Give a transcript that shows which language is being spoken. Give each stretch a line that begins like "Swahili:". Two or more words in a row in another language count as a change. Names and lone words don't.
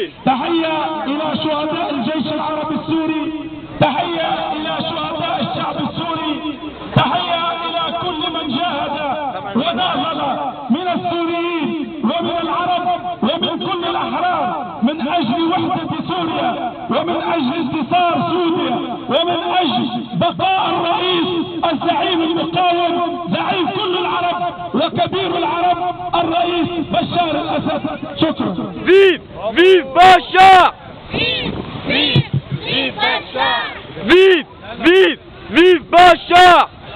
Arabic: تحية إلى شهداء الجيش العربي السوري، تحية إلى شهداء الشعب السوري، تحية إلى كل من جاهد وناضل من السوريين ومن العرب ومن كل الأحرار من أجل وحدة سوريا ومن أجل انتصار سوريا ومن أجل بقاء الرئيس الزعيم المقاوم زعيم كل العرب وكبير العرب الرئيس بشار الأسد. شكرا.
French: Vive! Vive Bachar! Vive! Vive! Vive Bachar! Vive! Vive! Vive Bachar!